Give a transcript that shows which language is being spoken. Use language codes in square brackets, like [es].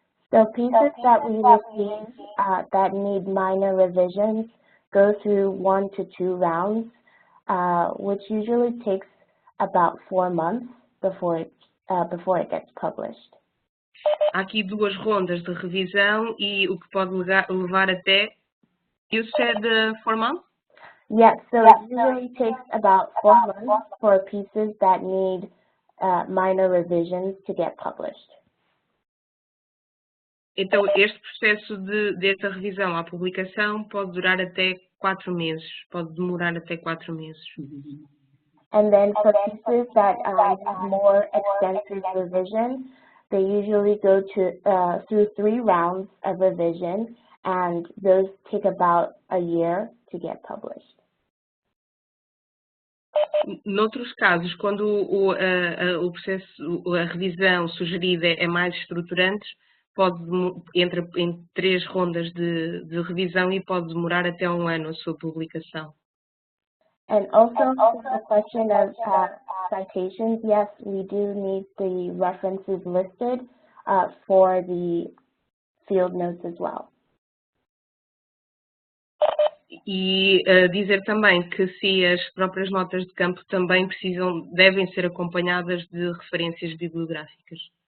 [en] So pieces that we receive that need minor revisions go through 1 to 2 rounds, which usually takes about 4 months before it gets published. [pt] Há aqui 2 rondas de revisão e o que pode levar até, [en] you said 4 months? Yeah, so it usually takes about 4 months for pieces that need minor revisions to get published. [pt] Então, este processo dessa revisão à publicação pode durar até 4 meses, pode demorar até 4 meses. [en] And then for pieces that need more extensive revision, they usually go through 3 rounds of revision, and those take about a year to get published. [pt] Noutros casos, quando o processo, a revisão sugerida é mais estruturante, pode entre 3 rondas de revisão e pode demorar até 1 ano a sua publicação. [en] And also to the question of citations, yes, we do need the references listed for the field notes as well. [pt] E dizer também que se as próprias notas de campo também devem ser acompanhadas de referências bibliográficas.